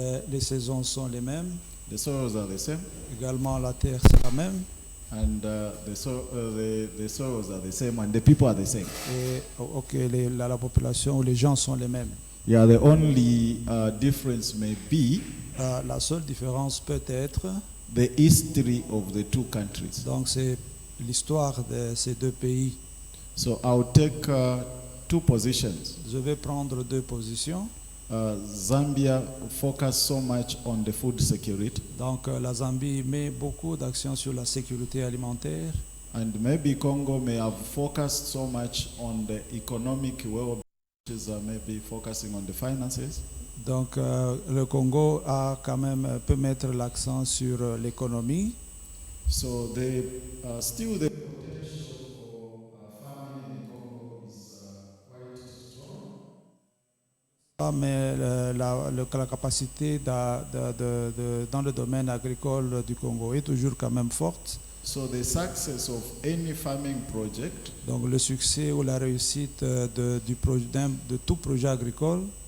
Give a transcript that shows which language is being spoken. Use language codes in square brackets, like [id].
[fr] les saisons sont les mêmes, [en] The soils are the same, [fr] également la terre c'est la même, [en] and the soils are the same, and the people are the same. [fr] et la population ou les gens sont les mêmes. [en] Yeah, the only difference may be [fr] La seule différence peut être, [en] the history of the two countries. [fr] donc c'est l'histoire de ces deux pays. [en] So I'll take two positions. [fr] Je vais prendre deux positions. [en] Zambia focus so much on the food security, [fr] Donc la Zambie met beaucoup d'action sur la sécurité alimentaire. [en] and maybe Congo may have focused so much on the economic well, which is maybe focusing on the finances. [fr] Donc le Congo peut mettre l'accent sur l'économie. [en] So still the potential for farming in Congo is quite strong. [fr] Mais la capacité dans le domaine agricole du Congo est toujours quand même forte. [en] So the success of any farming project [fr] Donc le succès ou la réussite de tout projet agricole